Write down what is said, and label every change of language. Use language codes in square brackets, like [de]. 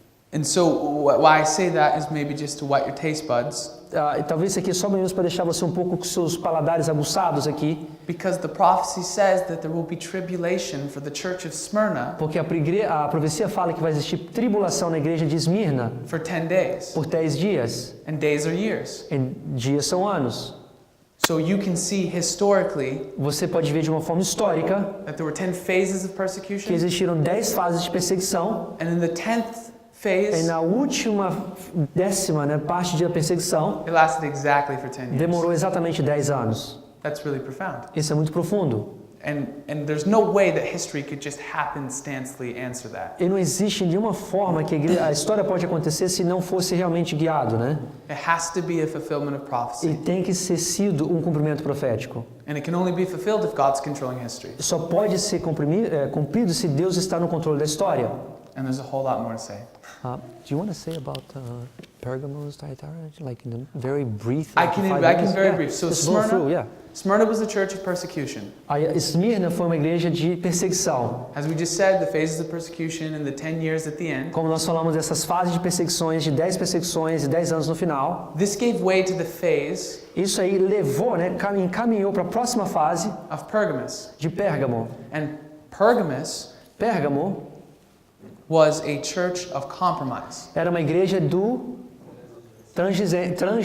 [en] And so why I say that is maybe just to whet your taste buds, [pt] E talvez isso aqui é só menos para deixar você um pouco com seus paladares aguçados aqui, [en] because the prophecy says that there will be tribulation for the church of Smyrna [pt] porque a profecia fala que vai existir tribulação na igreja de Esmirna [en] for 10 days, [pt] por 10 dias. [en] and days are years. [pt] E dias são anos. [en] So you can see historically [pt] Você pode ver de uma forma histórica [en] that there were 10 phases of [pt] que [en] persecution, [pt] existiram 10 fases de perseguição. [en] and in the 10th [pt] E [en] phase, [pt] na última décima parte da perseguição, [en] it lasted exactly for 10 years. [pt] demorou exatamente 10 anos. [en] That's really profound. [pt] Isso é muito profundo. [en] And there's no way that history could just happenstancely answer that. [pt] E não existe nenhuma forma que a história pode acontecer se não fosse realmente guiado, né? [en] It has to be a fulfillment of [pt] E [en] prophecy. [pt] tem que ser sido um cumprimento profético. [en] And it can only be fulfilled if God's controlling history. [pt] Só pode ser cumprido se Deus está no controle da história. [en] And there's a whole lot more to say. Do you want to say about Pergamos, Thyatira, like in a very brief? I can very brief. So Just go through, yeah. Smyrna was a church of persecution. [pt] A Esmirna foi uma igreja de perseguição. [en] As we just said, the phases of persecution and the 10 years at the end. [pt] Como nós falamos dessas fases de perseguições, de 10 perseguições e 10 anos no final, [en] This gave way to the phase [pt] isso aí levou, né, encaminhou para a próxima fase [en] of Pergamos. [pt] de Pérgamo. [en] And Pergamos [pt] Pérgamo [en] was a church of compromise. [pt] era uma igreja do transigência.